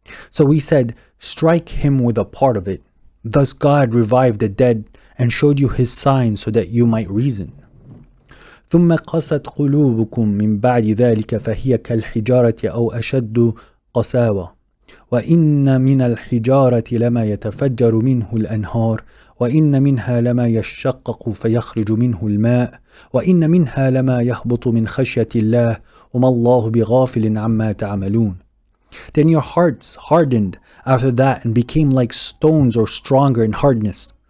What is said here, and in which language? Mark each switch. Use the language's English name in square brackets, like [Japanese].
[English] So we said, strike him with a part of it. Thus God revived the dead and showed you his signs so that you might reason. [Arabic] ثم قست قلوبكم من بعد ذلك فهي كالحجارة أو أشد قساوة وإن من الحجارة لما يتفجر منه الأنهار وإن منها لما يشقق فيخرج منه الماء وإن منها لما يهبط من خشية الله وما الله بغافل عما تعملون. [English] Then your hearts hardened after that and became like stones or stronger in hardness.